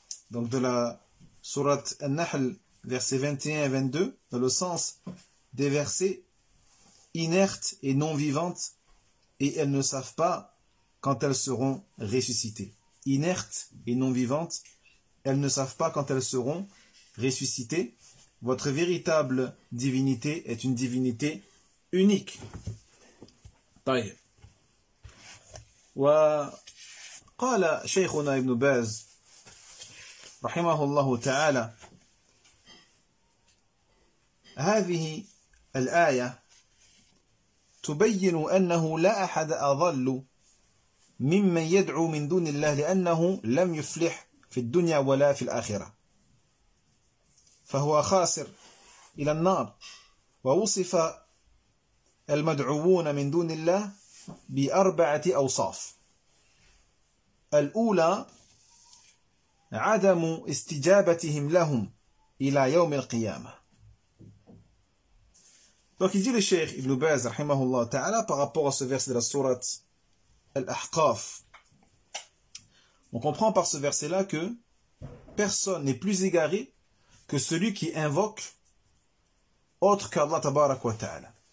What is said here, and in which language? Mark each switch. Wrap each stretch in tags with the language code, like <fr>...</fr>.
<fr>Donc de la sourate An-Nahl, versets 21 et 22, dans le sens des versets inertes et non vivantes, et elles ne savent pas quand elles seront ressuscitées. Inertes et non vivantes, elles ne savent pas quand elles seront ressuscitées. Votre véritable divinité est une divinité unique.</fr> <ar>طيب. وقال شيخنا ابن باز رحمه الله تعالى: هذه الآية تبين أنه لا أحد أضل ممن يدعو من دون الله لأنه لم يفلح في الدنيا ولا في الآخرة فهو خاسر إلى النار. ووصف المدعوون من دون الله بأربعة أوصاف. الأولى عدم استجابتهم لهم إلى يوم القيامة.</ar> <fr>Donc il dit le Cheikh Ibn Baz rahimahullah ta'ala par rapport à ce verset de la sourate Al-Ahqaf. On comprend par ce verset-là que personne n'est plus égaré que celui qui invoque autre qu'Allah Tabaraka wa Ta'ala.</fr>